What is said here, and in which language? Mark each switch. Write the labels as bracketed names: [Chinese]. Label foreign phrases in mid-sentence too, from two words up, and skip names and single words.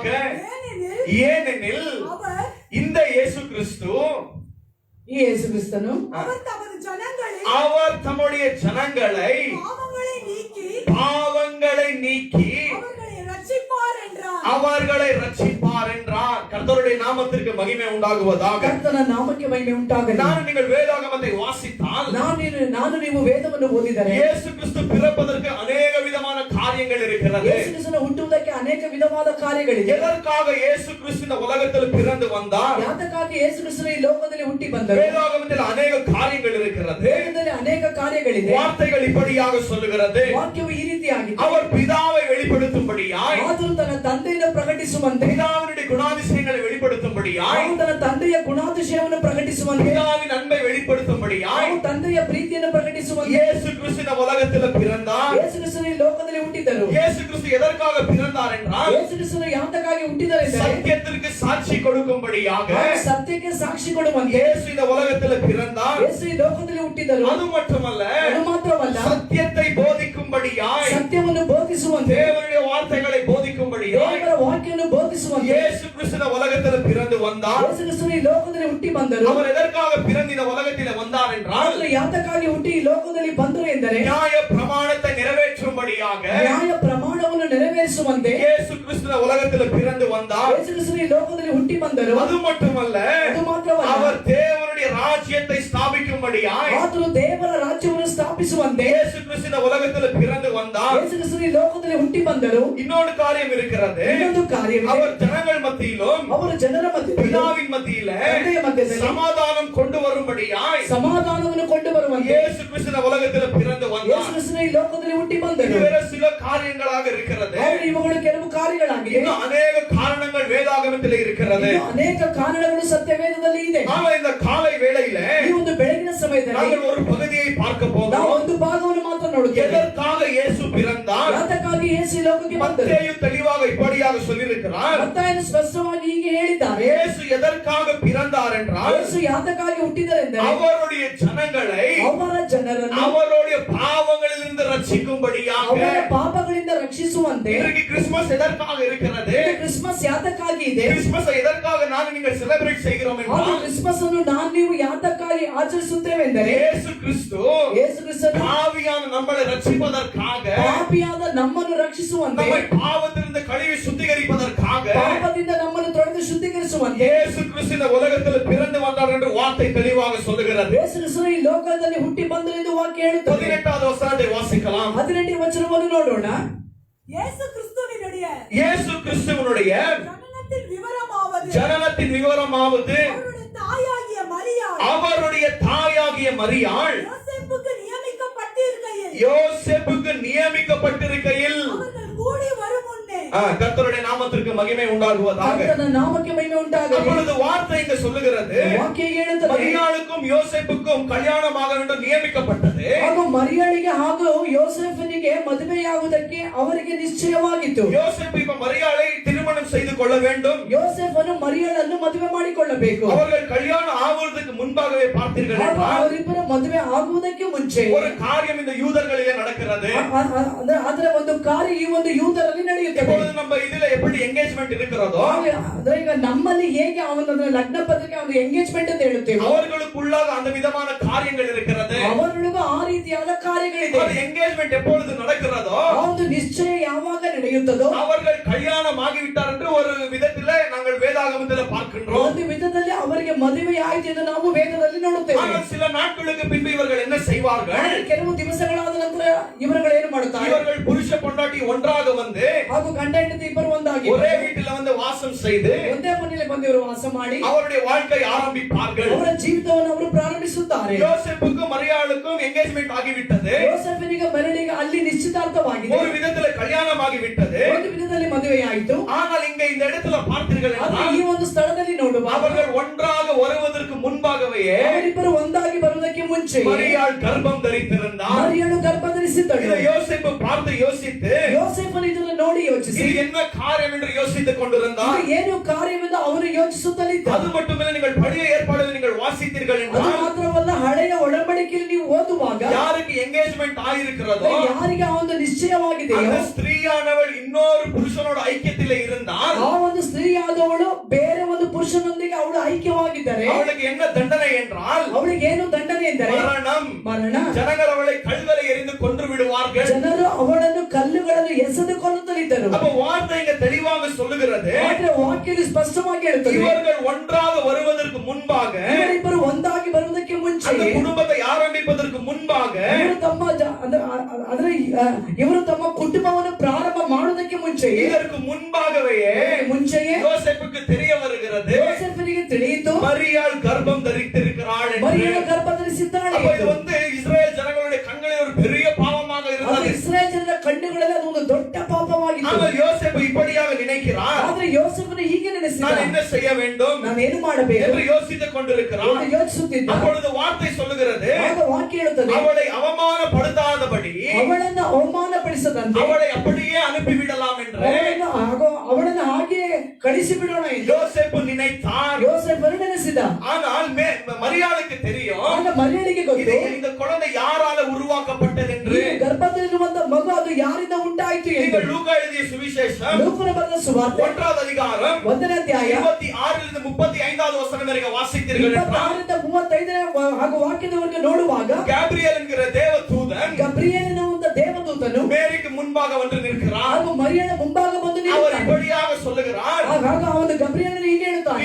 [Tamil] ஏனெனில் இந்த இயேசு கிறிஸ்துவನು அவர் தம்முடைய ஜனங்களை பாவங்களை நீக்கி அவர்களை ரட்சிப்பார் என்றார். கர்த்தருடைய நாமத்திற்கு மகிமை உண்டாகுவதாக. [Kannada] ಕರ್ತನ ನಾಮಕ್ಕೆ ಮಹಿಮೆ ಉಂಟಾಗಲಿ. [Tamil] நான் நீங்கள் வேதாகமத்தை வாசித்தால் [Kannada] ನಾನು ನೀವು ವೇದವನ್ನು ಓದಿದರೆ [Tamil] இயேசு கிறிஸ்து பிறப்பதற்கு अनेक விதமான காரியங்கள் இருக்கிறது. [Kannada] ಯೇಸು ಕ್ರಿಸ್ತನ ಹುಟ್ಟುವುದಕ್ಕೆ ಅನೇಕ ವಿಧವಾದ ಕಾರ್ಯಗಳಿವೆ. [Tamil] எதற்காக இயேசு கிறிஸ்து இந்த உலகத்தில் பிறந்து வந்தார்? [Kannada] ಯಾತಕ್ಕಾಗಿ ಯೇಸು ಕ್ರಿಸ್ತನು ಈ ಲೋಕದಲ್ಲಿ ಹುಟ್ಟಿ ಬಂದರು? [Tamil] வேதாகமத்தில் अनेक காரியங்கள் இருக்கிறது. [Kannada] ವೇದದಲ್ಲಿ ಅನೇಕ ಕಾರ್ಯಗಳಿವೆ. [Tamil] வார்த்தைகள் இப்படியாக சொல்லுகிறது. [Kannada] ವಾಕ್ಯವು ಈ ರೀತಿಯಾಗಿದೆ. [Tamil] அவர் பிதாவை வெளிப்படுத்தும்படியாய் [Kannada] ಆತನು ತನ್ನ ತಂದೆಯನ್ನು ಪ್ರಕಟಿಸುವಂತೆ [Tamil] பிதாவினுடைய குணாதிசயங்களை வெளிப்படுத்தும்படியாய் [Kannada] ತನ್ನ ತಂದೆಯ ಗುಣಾತಿಶಯವನ್ನು ಪ್ರಕಟಿಸುವಂತೆ [Tamil] பிதாவின் அன்பை வெளிப்படுத்தும்படியாய் [Kannada] ತಂದೆಯ ಪ್ರೀತಿಯನ್ನು ಪ್ರಕಟಿಸುವಂತೆ [Tamil] இயேசு கிறிஸ்து இந்த உலகத்தில் பிறந்தார். [Kannada] ಯೇಸು ಕ್ರಿಸ್ತನು ಈ ಲೋಕದಲ್ಲಿ ಹುಟ್ಟಿದರು. [Tamil] இயேசு கிறிஸ்து எதற்காக பிறந்தார் என்றால் [Kannada] ಯೇಸು ಕ್ರಿಸ್ತನು ಯಾತಕ್ಕಾಗಿ ಹುಟ್ಟಿದರು ಎಂದರೆ [Tamil] சத்தியத்திற்கு சாட்சி கொடுக்கும்படியாக [Kannada] ಸತ್ಯಕ್ಕೆ ಸಾಕ್ಷಿ ಕೊಡುವಂತೆ [Tamil] இயேசு இந்த உலகத்தில் பிறந்தார். [Kannada] ಯೇಸು ಈ ಲೋಕದಲ್ಲಿ ಹುಟ್ಟಿದರು. [Tamil] அது மட்டுமல்ல [Kannada] ಅದು ಮಾತ್ರವಲ್ಲ [Tamil] சத்தியத்தை போதிக்கும்படியாய் [Kannada] ಸತ್ಯವನ್ನು ಬೋಧಿಸುವಂತೆ [Tamil] தேவனுடைய வார்த்தைகளை போதிக்கும்படியாய் [Kannada] ದೇವರ ವಾಕ್ಯವನ್ನು ಬೋಧಿಸುವಂತೆ [Tamil] இயேசு கிறிஸ்து இந்த உலகத்தில் பிறந்து வந்தார். [Kannada] ಯೇಸು ಕ್ರಿಸ್ತನು ಈ ಲೋಕದಲ್ಲಿ ಹುಟ್ಟಿ ಬಂದರು. [Tamil] அவர் எதற்காக பிறந்து இந்த உலகத்தில் வந்தார் என்றால் [Kannada] ಯಾತಕ್ಕಾಗಿ ಹುಟ್ಟಿ ಈ ಲೋಕದಲ್ಲಿ ಬಂದರು ಎಂದರೆ [Tamil] நியாய பிரமாணத்தை நிறைவேற்றும்படியாக [Kannada] ನ್ಯಾಯ ಪ್ರಮಾಣವನ್ನು ನೆರವೇರಿಸುವಂತೆ [Tamil] இயேசு கிறிஸ்து இந்த உலகத்தில் பிறந்து வந்தார். [Kannada] ಯೇಸು ಕ್ರಿಸ್ತನು ಈ ಲೋಕದಲ್ಲಿ ಹುಟ್ಟಿ ಬಂದರು. [Tamil] அது மட்டுமல்ல [Kannada] ಅದು ಮಾತ್ರವಲ್ಲ [Tamil] அவர் தேவனுடைய ராஜ்யத்தை ஸ்தாபிக்கும்படியாய் [Kannada] ಆತನು ದೇವರ ರಾಜ್ಯವನ್ನು ಸ್ಥಾಪಿಸುವಂತೆ [Tamil] இயேசு கிறிஸ்து இந்த உலகத்தில் பிறந்து வந்தார். [Kannada] ಯೇಸು ಕ್ರಿಸ್ತನು ಈ ಲೋಕದಲ್ಲಿ ಹುಟ್ಟಿ ಬಂದರು. [Tamil] இன்னொரு காரியம் இருக்கிறது. [Kannada] ಇನ್ನೊಂದು ಕಾರ್ಯವಿದೆ. [Tamil] அவர் ஜனங்கள் மத்தியிலும் [Kannada] ಅವರು ಜನರ ಮಧ್ಯದಲ್ಲಿ [Tamil] பிதாவின் மத்தியில [Kannada] ತಂದೆಯ ಮಧ್ಯದಲ್ಲಿ [Tamil] சமாதானம் கொண்டு வரும்படியாய் [Kannada] ಸಮಾಧಾನವನ್ನು ಕೊಂಡು ಬರುವಂತೆ [Tamil] இயேசு கிறிஸ்து இந்த உலகத்தில் பிறந்து [Kannada] ಯೇಸು [Tamil] வந்தார். [Kannada] ಕ್ರಿಸ್ತನು ಈ ಲೋಕದಲ್ಲಿ ಹುಟ್ಟಿ ಬಂದರು. [Tamil] இது வேற சில காரியங்களாக இருக்கிறது. [Kannada] ಆದರೆ ಇವುಗಳು ಕೆಲವು ಕಾರ್ಯಗಳಾಗಿವೆ. [Tamil] இன்னும் अनेक காரணங்கள் வேதாகமத்தில் இருக்கிறது. [Kannada] ಇನ್ನು ಅನೇಕ ಕಾರಣಗಳು ಸತ್ಯವೇದದಲ್ಲಿ ಇದೆ. [Tamil] நாம இந்த காலை வேளையில [Kannada] ಈ ಒಂದು ಬೆಳಗಿನ ಸಮಯದಲ್ಲಿ [Tamil] நாங்கள் ஒரு பகுதியை பார்க்க [Kannada] ನಾವು [Tamil] போகிறோம். [Kannada] ಒಂದು ಭಾಗವನ್ನು ಮಾತ್ರ ನೋಡುತ್ತೇವೆ. [Tamil] எதற்காக இயேசு பிறந்தார்? [Kannada] ಯಾತಕ್ಕಾಗಿ ಯೇಸು ಈ ಲೋಕಕ್ಕೆ ಬಂದರು? [Tamil] மத்தேயு தெளிவாக இப்படியாக சொல்லியிருக்கிறார். [Kannada] ಮತ್ತಾಯನು ಸ್ಪಷ್ಟವಾಗಿ ಹೀಗೆ ಹೇಳಿದ್ದಾರೆ. [Tamil] இயேசு எதற்காக பிறந்தார் என்றால் [Kannada] ಯೇಸು ಯಾತಕ್ಕಾಗಿ ಹುಟ್ಟಿದರೆಂದರೆ [Tamil] அவருடைய ஜனங்களை [Kannada] ಅವರ ಜನರನ್ನು [Tamil] அவருடைய பாவங்களிலிருந்து ரட்சிக்கும்படியாக. [Kannada] ಅವರ ಪಾಪಗಳಿಂದ ರಕ್ಷಿಸುವಂತೆ. [Tamil] இன்றைக்கு கிறிஸ்துமஸ் எதற்காக இருக்கிறது? [Kannada] ಕ್ರಿಸ್ಮಸ್ ಯಾತಕ್ಕಾಗಿ ಇದೆ? [Tamil] கிறிஸ்துமஸ் எதற்காக நான் நீங்கள் செலிப்ரேட் செய்கிறோம் [Kannada] ಆ [Tamil] என்றால் [Kannada] ಕ್ರಿಸ್ಮಸ್ ಅನ್ನು ನಾನು ನೀವು ಯಾತಕ್ಕಾಗಿ ಆಚರಿಸುತ್ತೇವೆ ಎಂದರೆ [Tamil] இயேசு கிறிஸ்து [Kannada] ಯೇಸು ಕ್ರಿಸ್ತನು [Tamil] பாவியான நம்மளை ரட்சிப்பதற்காக [Kannada] ಪಾಪಿಯಾದ ನಮ್ಮನ್ನು ರಕ್ಷಿಸುವಂತೆ [Tamil] நம்மை பாவத்திலிருந்து கழுவி சுத்திகரிப்பதற்காக [Kannada] ಪಾಪದಿಂದ ನಮ್ಮನ್ನು ತೊಳೆದು ಶುದ್ಧೀಕರಿಸುವಂತೆ [Tamil] இயேசு கிறிஸ்து இந்த உலகத்தில் பிறந்து வந்தார் என்று வார்த்தை தெளிவாக சொல்லுகிறது. [Kannada] ಯೇಸು ಕ್ರಿಸ್ತನು ಈ ಲೋಕದಲ್ಲಿ ಹುಟ್ಟಿ ಬಂದರು ಎಂದು ವಾಕ್ಯ ಹೇಳುತ್ತದೆ. [Tamil] 18வது வசனத்தை வாசிக்கலாம். [Kannada] 18ನೇ ವಚನವನ್ನು ನೋಡೋಣ. [Tamil] இயேசு கிறிஸ்துவினுடைய ஜனனத்தின் விவரமாவது அவருடைய தாயாகிய மரியாள் அவருடைய தாயாகிய மரியாள் யோசேப்புக்கு நியமிக்கப்பட்டிருக்கையில் யோசேப்புக்கு நியமிக்கப்பட்டிருக்கையில் அவர்கள் கூடி வரும் முன்னே கர்த்தருடைய நாமத்திற்கு மகிமை உண்டாகுவதாக. [Kannada] ಕರ್ತನ ನಾಮಕ್ಕೆ ಮಹಿಮೆ ಉಂಟಾಗಲಿ. [Tamil] அப்பொழுது வார்த்தை இங்க சொல்லுகிறது, [Kannada] ವಾಕ್ಯ ಹೇಳುತ್ತದೆ, [Tamil] மரியாளுக்கும் யோசேப்புக்கும் கல்யாணமாக வேண்டும் நியமிக்கப்பட்டது. [Kannada] ಹಾಗೂ ಮರಿಯಳಿಗೆ ಹಾಗೂ ಯೋಸೇಫನಿಗೆ ಮದುವೆಯಾಗುವುದಕ್ಕೆ ಅವರಿಗೆ ನಿಶ್ಚಯವಾಗಿತ್ತು. [Tamil] யோசேப்பு இப்ப மரியாளை திருமணம் செய்து கொள்ள வேண்டும். [Kannada] ಯೋಸೇಫನು ಮರಿಯಳನ್ನು ಮದುವೆ ಮಾಡಿಕೊಳ್ಳಬೇಕು. [Tamil] அவர்கள் கல்யாணம் ஆகுவதற்கு முன்பாகவே பார்த்தீர்கள் [Kannada] ಹಾಗೂ [Tamil] என்றால் [Kannada] ಅವರಿಬ್ಬರ ಮದುವೆ ಆಗುವುದಕ್ಕೆ ಮುಂಚೆ [Tamil] ஒரு காரியம் இந்த யூதர்களிலே நடக்கிறது. [Kannada] ಅದರ ಒಂದು ಕಾರ್ಯ ಈ ಒಂದು ಯೂದರಲ್ಲಿ ನಡೆಯುತ್ತದೆ. [Tamil] இப்பொழுது நம்ம இதுல எப்படி ಎಂಗೇಜ್ಮೆಂಟ್ இருக்கிறதோ [Kannada] ಅಂದ್ರೆ ಈಗ ನಮ್ಮಲ್ಲಿ ಹೇಗೆ ಅವನ ಲಗ್ನ ಪತ್ರಿಕೆ ಒಂದು ಎಂಗೇಜ್ಮೆಂಟ್ ಅಂತ ಹೇಳುತ್ತೇವೆ, [Tamil] அவர்களுக்குள்ளாக அந்த விதமான காரியங்கள் இருக்கிறது. [Kannada] ಅವರೊಳಗೂ ಆ ರೀತಿಯಾದ ಕಾರ್ಯಗಳಿದೆ. [Tamil] அது ಎಂಗೇಜ್மெಂட் எப்பொழுது நடக்கிறதோ [Kannada] ಆ ಒಂದು ನಿಶ್ಚಯ ಯಾವಾಗ ನಡೆಯುತ್ತದೋ [Tamil] அவர்கள் கல்யாணம் ஆகிவிட்டார் என்று ஒரு விதத்திலே நாங்கள் வேதாகமத்திலே பார்க்கின்றோம். [Kannada] ಒಂದು ವಿಧದಲ್ಲಿ ಅವರಿಗೆ ಮದುವೆ ಆಯಿತು ಎಂದು ನಾವು ವೇದದಲ್ಲಿ ನೋಡುತ್ತೇವೆ. [Tamil] ஆனால் சில நாட்களுக்கு பின்பு இவர்கள் என்ன செய்வார்கள்? [Kannada] ಕೆಲವು ದಿವಸಗಳಾದ ನಂತರ ಇವರುಗಳು ಏನು ಮಾಡುತ್ತಾರೆ? [Tamil] இவர்கள் புருஷ பொண்டாட்டி ஒன்றாக வந்து [Kannada] ಹಾಗೂ ಗಂಡ ಹೆಂಡತಿ ಇಬ್ಬರು ಒಂದಾಗಿ [Tamil] ஒரೇ வீட்டில் வந்து வாசம் செய்து [Kannada] ಒಂದೇ ಮನೆಯಲ್ಲಿ ಬಂದು ಇವರು ವಾಸ ಮಾಡಿ [Tamil] அவருடைய வாழ்க்கை ஆரம்பிப்பார்கள். [Kannada] ಅವರ ಜೀವಿತವನ್ನು ಅವರು ಪ್ರಾರಂಭಿಸುತ್ತಾರೆ. [Tamil] யோசேப்புக்கும் மரியாளுக்கும் ಎಂಗೇಜ್ಮೆಂಟ್ ಆಗಿவிட்டது. [Kannada] ಯೋಸೇಫನಿಗೆ ಮರಳಿಗೆ ಅಲ್ಲಿ ನಿಶ್ಚಿತಾರ್ಥವಾಗಿದೆ, [Tamil] ஒரு விதத்தில் கல்யாணம் ಆಗಿவிட்டது. [Kannada] ಒಂದು ವಿಧದಲ್ಲಿ ಮದುವೆಯಾಯಿತು. [Tamil] ஆனால் இங்க இந்த இடத்துல பார்த்தீர்கள் [Kannada] ಆದರೆ [Tamil] என்றால் [Kannada] ಈ ಒಂದು ಸ್ಥಳದಲ್ಲಿ ನೋಡುವ [Tamil] அவர்கள் ஒன்றாக வருவதற்கு முன்பாகவே [Kannada] ಅವರಿಬ್ಬರು ಒಂದಾಗಿ ಬರುವುದಕ್ಕೆ ಮುಂಚೆ [Tamil] மரியாள் கர்ப்பம் தரித்திருந்தார். [Kannada] ಮರಿಯಳು ಗರ್ಭ ಧರಿಸಿದ್ದಳು. [Tamil] இதை யோசேப்பு பார்த்து யோசித்து [Kannada] ಯೋಸೇಫನು ಇದನ್ನು ನೋಡಿ ಯೋಚಿಸಿ [Tamil] இது என்ன காரியம் என்று யோசித்துக் கொண்டிருந்தார். [Kannada] ಇದು ಏನು ಕಾರ್ಯವೆಂದು ಅವರು ಯೋಚಿಸುತ್ತಲಿದ್ದರು. [Tamil] அது மட்டுமல்ல, நீங்கள் பழைய ஏற்பாடுகளை நீங்கள் வாசித்தீர்கள் [Kannada] ಅದು [Tamil] என்றால் [Kannada] ಮಾತ್ರವಲ್ಲ, ಹಳೆಯ ಒಡಂಬಡಿಕೆಯಲ್ಲಿ ನೀವು ಓದುವಾಗ [Tamil] யாருக்கு ಎಂಗೇಜ್ಮೆಂಟ್ ಆಗಿರುக்கிறதோ [Kannada] ಯಾರಿಗೆ ಆ ಒಂದು ನಿಶ್ಚಯವಾಗಿದೆಯೋ [Tamil] அந்த ஸ்திரீயானவள் இன்னொரு புருஷனோட ஐக்கியத்திலே இருந்தால் [Kannada] ಆ ಒಂದು ಸ್ತ್ರೀಯಾದವಳು ಬೇರೆ ಒಂದು ಪುರುಷನೊಂದಿಗೆ ಅವಳು ಐಕ್ಯವಾಗಿದ್ದರೆ [Tamil] அவளுக்கு என்ன தண்டனை என்றால் [Kannada] ಅವಳಿಗೆ ಏನು ದಂಡನೆ ಎಂದರೆ [Tamil] மரணம். [Kannada] ಮರಣ. [Tamil] ஜனங்கள் அவளை கல்வரை எறிந்து கொன்று விடுவார்கள். [Kannada] ಜನರು ಅವಳನ್ನು ಕಲ್ಲುಗಳನ್ನು ಎಸೆದು ಕೊಲ್ಲುತ್ತಲಿದ್ದರು. [Tamil] அப்ப வார்த்தை இங்க தெளிவாக சொல்லுகிறது, [Kannada] ಆದ್ರೆ ವಾಕ್ಯದಲ್ಲಿ ಸ್ಪಷ್ಟವಾಗಿ ಹೇಳುತ್ತದೆ, [Tamil] இவர்கள் ஒன்றாக வருவதற்கு முன்பாக, [Kannada] ಇವರಿಬ್ಬರು ಒಂದಾಗಿ ಬರುವುದಕ್ಕೆ ಮುಂಚೆ, [Tamil] அந்த குடும்பத்தை ஆரம்பிப்பதற்கு முன்பாக [Kannada] ಇವರು ತಮ್ಮ ಕುಟುಂಬವನ್ನು ಪ್ರಾರಂಭ ಮಾಡುವುದಕ್ಕೆ ಮುಂಚೆ [Tamil] இதற்கு முன்பாகவே [Kannada] ಮುಂಚೆಯೇ [Tamil] யோசேப்புக்கு தெரிய வருகிறது, [Kannada] ಯೋಸೇಫನಿಗೆ ತಿಳಿಯಿತು [Tamil] மரியாள் கர்ப்பம் தரித்திருக்கிறாள் என்று. [Kannada] ಮರಿಯಳು ಗರ್ಭ ಧರಿಸಿದ್ದಾಳೆ. [Tamil] அப்ப இது வந்து இஸ்ரேல் ஜனங்களுடைய கண்களில் ஒரு பெரிய பாவமாக [Kannada] ಅದು [Tamil] இருந்தது. [Kannada] ಇಸ್ರಾಯೇಲ್ ಜನರ ಕಣ್ಣುಗಳಲ್ಲಿ ಅದು ಒಂದು ದೊಡ್ಡ ಪಾಪವಾಗಿತ್ತು. [Tamil] ஆனால் யோசேப்பு இப்படியாக நினைக்கிறார், [Kannada] ಆದ್ರೆ ಯೋಸೇಫನು ಹೀಗೆ ನೆನೆಸಿದ, [Tamil] நான் என்ன செய்ய வேண்டும் [Kannada] ನಾನೇನು ಮಾಡಬೇಕು [Tamil] என்று யோசித்துக் கொண்டிருக்கிறார். [Kannada] ಎಂದು ಯೋಚಿಸುತ್ತಿದ್ದ. [Tamil] அப்பொழுது வார்த்தை சொல்லுகிறது, [Kannada] ಆಗ ವಾಕ್ಯ ಹೇಳುತ್ತದೆ, [Tamil] அவளை அவமானப்படுத்தாதபடி [Kannada] ಅವಳನ್ನು ಅವಮಾನಪಡಿಸದಂತೆ [Tamil] அவளை அப்படியே அனுப்பிவிடலாம் என்று [Kannada] ಅವಳನ್ನು ಹಾಗೆ ಕಳಿಸಿ ಬಿಡೋಣ ಎಂದು [Tamil] யோசேப்பு நினைத்தார். [Kannada] ಯೋಸೇಫನು ನೆನೆಸಿದ. [Tamil] ஆனால் மரியாளுக்கு தெரியும், [Kannada] ಆಗ ಮರಿಯಳಿಗೆ [Tamil] இது [Kannada] ಗೊತ್ತು, [Tamil] இந்த குழந்தை யாரால உருவாக்கப்பட்டது என்று. [Kannada] ಈ ಗರ್ಭದಲ್ಲಿರುವಂತ ಮಗು ಅದು ಯಾರಿಂದ ಉಂಟಾಯಿತು ಎಂದು. [Tamil] நீங்கள் லூக்கா எழுதிய சுவிசேஷம் [Kannada] ಲೂಕನ ಬರೆದ ಸುವಾರ್ತೆ [Tamil] 1வது அதிகாரம் [Kannada] 1ನೇ ಅಧ್ಯಾಯ [Tamil] 26 35வது வசனம் வரைக்கும் வாசித்தீர்கள் என்றால் [Kannada] 26ರಿಂದ 35ನೇ ಹಾಗೂ ವಾಕ್ಯದವರೆಗೆ ನೋಡುವಾಗ [Tamil] கேப்ரியல் என்கிற தேவதூதன் [Kannada] ಗಬ್ರಿಯೇಲನ ಒಂದು ದೇವದೂತನು [Tamil] மேரிக்கு முன்பாக வந்து நிற்கிறார். [Kannada] ಹಾಗೂ ಮರಿಯಳ ಮುಂಭಾಗ ಬಂದು [Tamil] அவர் [Kannada] ನಿಲ್ಲುತ್ತಾನೆ. [Tamil] இப்படியாக சொல்லுகிறார், [Kannada] ಆಗ ಅವನು ಗಬ್ರಿಯೇಲನು ಹೀಗೆ ಹೇಳುತ್ತಾನೆ,